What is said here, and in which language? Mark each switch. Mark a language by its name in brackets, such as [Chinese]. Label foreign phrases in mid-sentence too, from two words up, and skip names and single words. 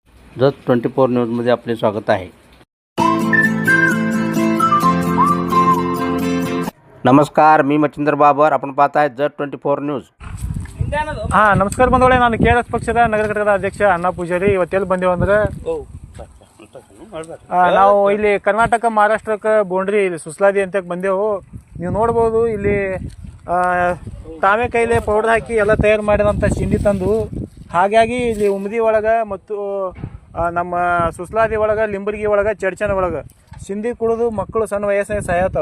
[Marathi] जत 24 न्यूजमध्ये आपले स्वागत आहे. नमस्कार, मी मच्छिंद्र बाबर. आपण पाहत आहे जत 24 न्यूज. [Kannada] ನಮಸ್ಕಾರ ಬಂದವಳೆ. ನಾನು KRS ಪಕ್ಷದ ನಗರ ಘಟಕದ ಅಧ್ಯಕ್ಷ ಅಣ್ಣಾ ಪೂಜಾರಿ. ಇವತ್ತೆಲ್ಲಿ ಬಂದೇವು ಅಂದ್ರೆ ನಾವು ಇಲ್ಲಿ ಕರ್ನಾಟಕ ಮಹಾರಾಷ್ಟ್ರಕ್ಕೆ ಬೌಂಡ್ರಿ ಇಲ್ಲಿ ಸುಸ್ಲಾದಿ ಅಂತ ಬಂದೆವು. ನೀವು ನೋಡ್ಬೋದು ಇಲ್ಲಿ ತಾವೇ ಕೈಲೇ ಪೌಡರ್ ಹಾಕಿ ಎಲ್ಲ ತಯಾರು ಮಾಡಿದಂಥ ಸಿಂಡಿ ತಂದು, ಹಾಗಾಗಿ ಇಲ್ಲಿ ಉಮದಿ ಒಳಗೆ ಮತ್ತು ನಮ್ಮ ಸುಸ್ಲಾದಿ ಒಳಗೆ, ಲಿಂಬರ್ಗಿ ಒಳಗೆ, ಚಡ್ಚನ ಒಳಗೆ ಸಿಂಡಿ ಕುಡಿದು ಮಕ್ಕಳು ಸಣ್ಣ ವಯಸ್ಸಿನಾಗ ಸಾಯತ್ತವ.